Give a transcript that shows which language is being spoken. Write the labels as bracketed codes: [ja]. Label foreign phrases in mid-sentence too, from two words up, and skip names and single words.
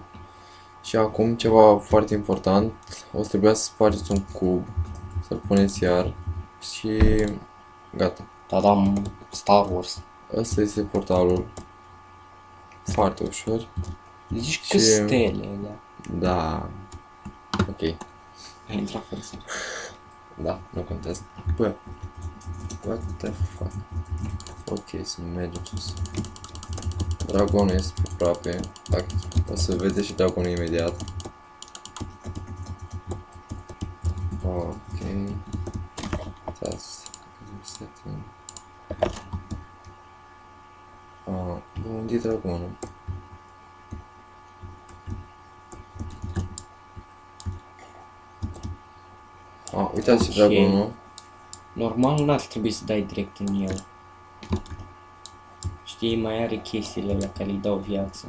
[ro] Și acum ceva foarte important, o să trebuia să spargeți un cub, să-l puneți iar și gata. Tadam, Star Wars. Ăsta este portalul. Foarte ușor. Zici Și- că stele, da. Da. Ok. A intrat fără să... Da, nu contează. Bă. [en] What the fuck? [ro] Ok, să mergem sus. Dragonul este pe aproape. Dacă o să vedeți și dragonul imediat. Ok. [en] That's setting. [ro] Unde e dragonul? Uitați și Ok. dragonul. Normal n-ar trebui să dai direct în el. Știi, mai are chestiile la care îi dau viață.